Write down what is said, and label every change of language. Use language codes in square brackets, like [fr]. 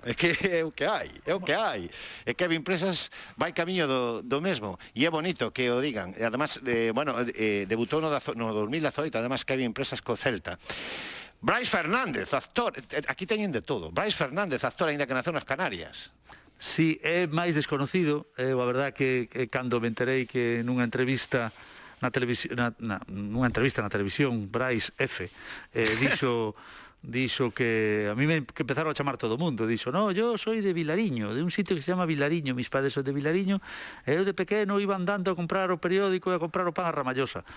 [gl] É que é o que hai, é o que hai. É que Kevin Presas vai camiño do mesmo. E é bonito que o digan. E además, debutou no 2018, además Kevin Presas co Celta. Brais Fernández, actor, aquí teñen de todo. Brais Fernández, actor, aínda que naceu nas Canarias. Si, é máis desconocido, a verdad que cando me enterei que nunha entrevista na televisión, nunha entrevista na televisión, Brais F, dixo que a mí que empezaron a chamar todo o mundo, dixo, [es] no, yo soy de Vilariño, [gl] de un sitio que se llama Vilariño, mis padres son de Vilariño, e eu de pequeno iba andando a comprar o periódico e a comprar o pan a Ramallosa.